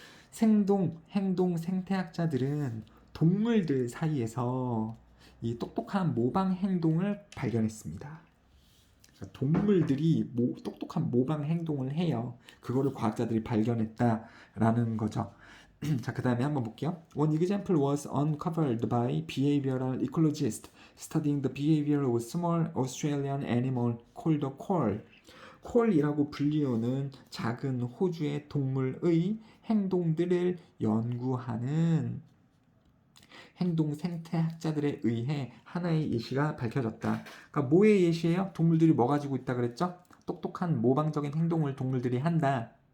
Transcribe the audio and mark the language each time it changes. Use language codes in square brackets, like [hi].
[ko] 생동, 행동, 생태학자들은 동물들 사이에서 이 똑똑한 모방 행동을 발견했습니다. 그러니까 동물들이 똑똑한 모방 행동을 해요. 그거를 과학자들이 발견했다라는 거죠. 자, 그 다음에 한번 볼게요. [en] One example was uncovered by behavioral ecologist studying the behavior of small Australian animal called a quoll. [ko] 콜이라고 불리우는 작은 호주의 동물의 행동들을 연구하는 행동 생태학자들에 의해 하나의 예시가 밝혀졌다. 그러니까 뭐의 예시예요? 동물들이 뭐 가지고 있다 그랬죠? 똑똑한 모방적인 행동을 동물들이 한다.